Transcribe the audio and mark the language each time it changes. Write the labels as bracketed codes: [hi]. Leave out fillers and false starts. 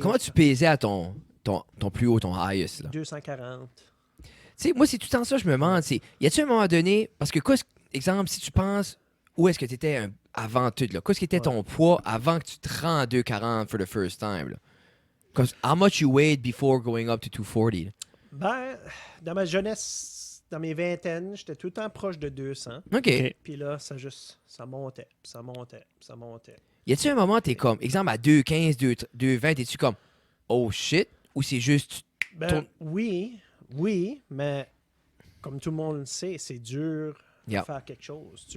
[fr] Comment tu pesais à ton plus haut, ton highest, là? 240. Tu sais, moi, c'est tout le temps ça, je me demande. Y a-t-il un moment donné, parce que, exemple, si tu penses, où est-ce que tu étais avant tout, là? Qu'est-ce qui était ton poids avant que tu te rends à 240 [en] for the first time, [fr] là? [en] How much you weighed before going up to 240? [fr] Là? Ben, dans ma jeunesse, dans mes vingtaines, j'étais tout le temps proche de 200. OK. Puis là, ça montait, ça montait, ça montait. Y a-t-il un moment, t'es comme, exemple, à 215, 220, t'es-tu comme, [en] oh shit? [fr] Ou c'est juste, Ben, oui, mais comme tout le monde le sait, c'est dur de faire quelque chose.